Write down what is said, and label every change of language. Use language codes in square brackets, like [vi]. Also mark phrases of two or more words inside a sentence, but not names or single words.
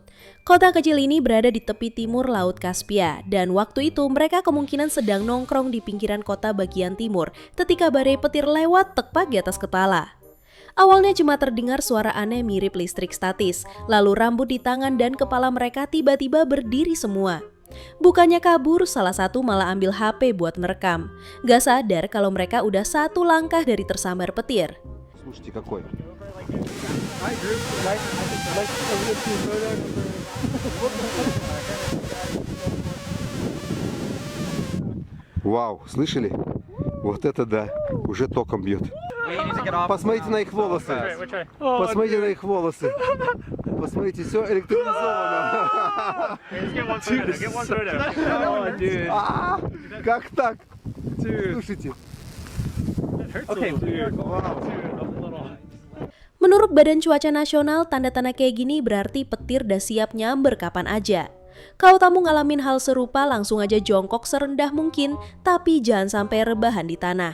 [id] Kota kecil ini berada di tepi timur Laut Kaspia dan waktu itu mereka kemungkinan sedang nongkrong di pinggiran kota bagian timur ketika badai petir lewat tepat di atas kepala. Awalnya cuma terdengar suara aneh mirip listrik statis, lalu rambut di tangan dan kepala mereka tiba-tiba berdiri semua. Bukannya kabur, salah satu malah ambil HP buat merekam. Gak sadar kalau mereka udah satu langkah dari tersambar petir. [ru] Слушайте, какой. Вау, слышали? Вот это да, уже током бьет. Посмотрите на их волосы. Посмотрите на их волосы. Посмотрите, все электризовано. Как так? Слушайте. [id] Menurut Badan Cuaca Nasional, tanda-tanda kayak gini berarti petir dah siap nyamber kapan aja. Kalau kamu ngalamin hal serupa, langsung aja jongkok serendah mungkin, tapi jangan sampai rebahan di tanah.